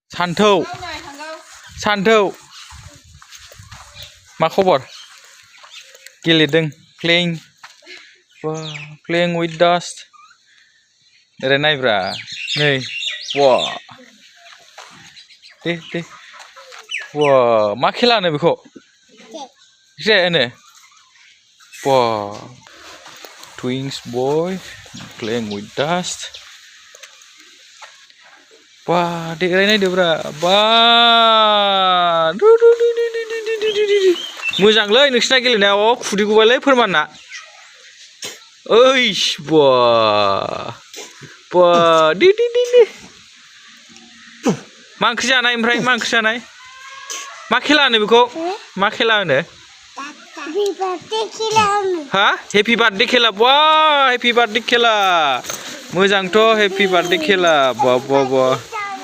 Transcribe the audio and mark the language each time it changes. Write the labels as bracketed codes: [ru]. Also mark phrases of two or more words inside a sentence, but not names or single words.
[brx] सान्थौ सान्थौ मा खबर गेलेदों [en] playing with dust [brx] ओरै नायब्रा नै दे मा खेला होनो बेखौ जे होनो [en] twins boy playing with dust [brx] dek नायदो ब्रा मोजांलै नोंसिना गेलेनायाव खुदै गबायलै फोरमानना ओइस दे मा ओंख्रि जानाय ओमफ्राय मा ओंख्रि जानाय मा खेला होनो बेखौ मा खेला होनो हा [en] happy birthday [brx] खेला [en] happy birthday [brx] खेला मोजांथ' [en] happy birthday [brx] खेला